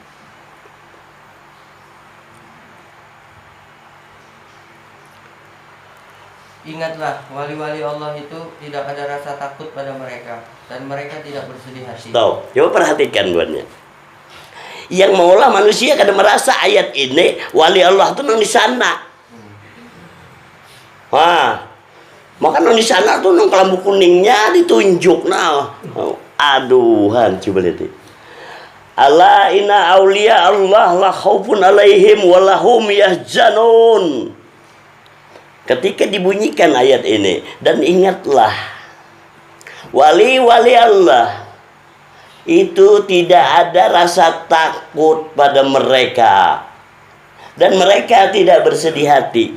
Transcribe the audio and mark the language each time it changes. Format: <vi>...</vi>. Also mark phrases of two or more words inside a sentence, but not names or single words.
<id>Ingatlah, wali-wali Allah itu tidak ada rasa takut pada mereka dan mereka tidak bersedih hati. Tahu? Coba perhatikan buatnya. Yang maulah manusia kadang merasa ayat ini wali Allah itu nang di sana.</id> <bjn>Wah, maka nang di sana tuh nang kelambu kuningnya ditunjuk nah. Aduhan, coba lihat.</bjn> <ar>ألا إن أولياء الله لا خوف عليهم ولا هم يحزنون.</ar> <id>Ketika dibunyikan ayat ini dan ingatlah wali-wali Allah itu tidak ada rasa takut pada mereka dan mereka tidak bersedih hati.</id>